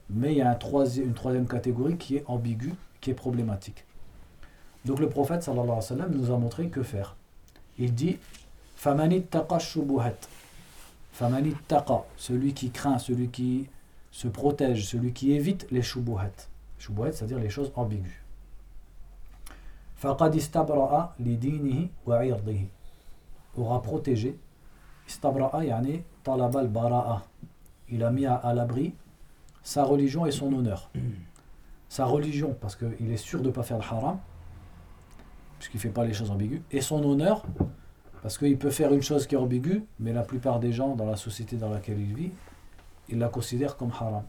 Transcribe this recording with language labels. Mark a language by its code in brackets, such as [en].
[fr] Mais il y a une troisième catégorie qui est ambiguë, qui est problématique. Donc le prophète, sallallahu alayhi wa sallam, nous a montré que faire. Il dit, « [ar] Famanit taqa shubuhat. [fr] » Famanit taqa, celui qui craint, celui qui se protège, celui qui évite les shubuhat. Shubuhat, c'est-à-dire les choses ambiguës. [ar] فَقَدْ إِسْتَبْرَأَ لِدِينِهِ وَعِرْضِهِ [fr] aura protégé. [ar] إِسْتَبْرَأَ يَعْنِي طَلَبَ الْبَرَأَ. [fr] Il a mis à l'abri sa religion et son honneur. Sa religion, parce qu'il est sûr de ne pas faire de haram, puisqu'il ne fait pas les choses ambiguës, et son honneur, parce qu'il peut faire une chose qui est ambiguë, mais la plupart des gens dans la société dans laquelle il vit, il la considère comme haram.